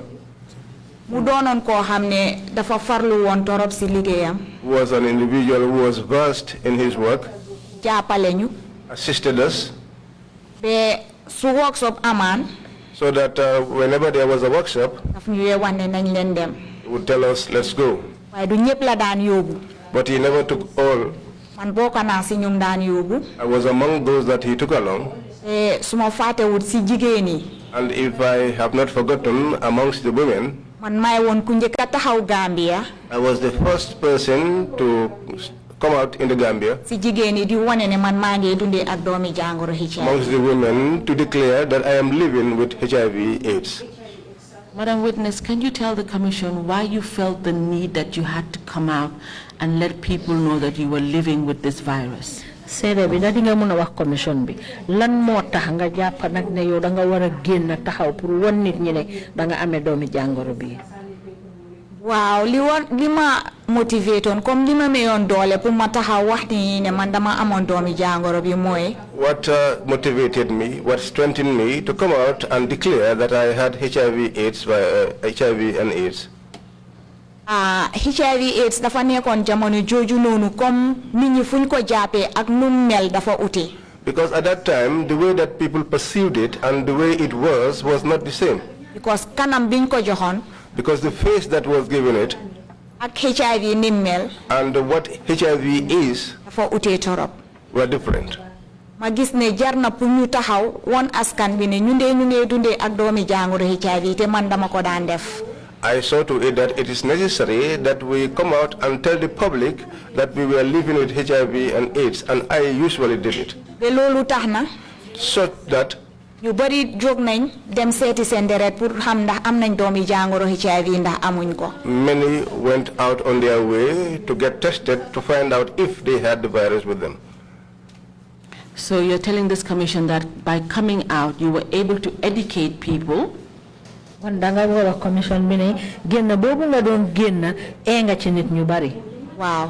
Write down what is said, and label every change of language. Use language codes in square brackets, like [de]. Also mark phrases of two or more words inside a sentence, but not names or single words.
[en] Who was an individual who was versed in his work, assisted us, so that whenever there was a workshop, he would tell us, let's go. But he never took all [wo] Man bokk naa si ñum daan yóbbu. [en] I was among those that he took along. [wo] Suma fàttewut si jigéen yi. [en] And if I have not forgotten, amongst the women, [wo] Man may woon ku njëkk a taxaw Gambia. [en] I was the first person to come out in the Gambia. [wo] Si jigéen yi di wane ne man maa ngi dundee ak doomi jàngoro HIV. [en] Amongst the women to declare that I am living with HIV/AIDS. Madam Witness, can you tell the Commission why you felt the need that you had to come out and let people know that you were living with this virus? [wo] Seede bi da di nga mën a wax commission bi lan moo tax nga jàpp nag ne yow da nga war a génn taxaw pour wan nit ñi ne da nga amee doomi jàngoro bi. Waaw li ma motivé toon comme li ma mayoon doole pour ma taxaw wax ni ne man dama amoon doomi jàngoro bi mooy. [en] What motivated me, what strengthened me to come out and declare that I had HIV/AIDS, HIV and AIDS? [wo] HIV/AIDS dafa nekkoon jamono jooju noonu comme nit ñi fuñ ko jàppee ak nu mel dafa ute. [en] Because at that time, the way that people perceived it and the way it was not the same. [wo] Because kanam biñ ko joxoon. [en] Because the face that was given it. [wo] Ak HIV ni mel. [en] And what HIV is. [wo] Dafa ute torop. [en] Were different. [wo] Ma gis ne jar na pour ñu taxaw won askan bi ne ñu ngi dundee ak doomi jàngoro HIV te man dama ko daan def. [en] I saw to it that it is necessary that we come out and tell the public that we were living with HIV and AIDS, and I usually did it. So that [wo] ñu bari jóg nañ dem seeti seen deret pour xam ndax am nañ doomi jàngoro HIV ndax amuñ ko. [en] Many went out on their way to get tested to find out if they had the virus with them. So you're telling this commission that by coming out, you were able to educate people. Commission Wow.